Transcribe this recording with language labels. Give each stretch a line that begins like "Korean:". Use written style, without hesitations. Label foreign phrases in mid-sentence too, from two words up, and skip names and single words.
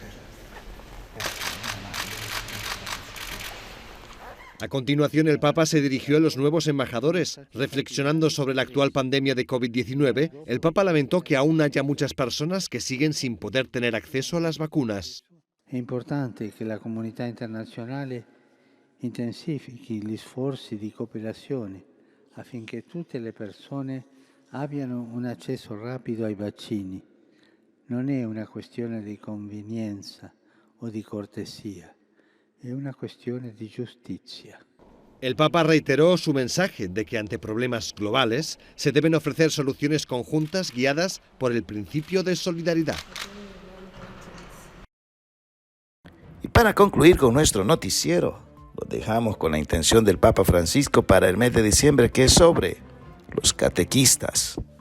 Spanish: A continuación, el Papa se dirigió a los nuevos embajadores. Reflexionando sobre la actual pandemia de COVID-19, el Papa lamentó que aún haya muchas personas que siguen sin poder tener acceso a las vacunas.
Italian: È importante che la comunità internazionale intensifichi gli sforzi di cooperazione affinché tutte le persone abbiano un accesso rapido ai vaccini. Non è una questione di convenienza o di cortesia, è una questione di giustizia.
Spanish: El Papa reiteró su mensaje de que ante problemas globales se deben ofrecer soluciones conjuntas guiadas por el principio de solidaridad. Y para concluir con nuestro noticiero, lo dejamos con la intención del Papa Francisco para el mes de diciembre, que es sobre los catequistas.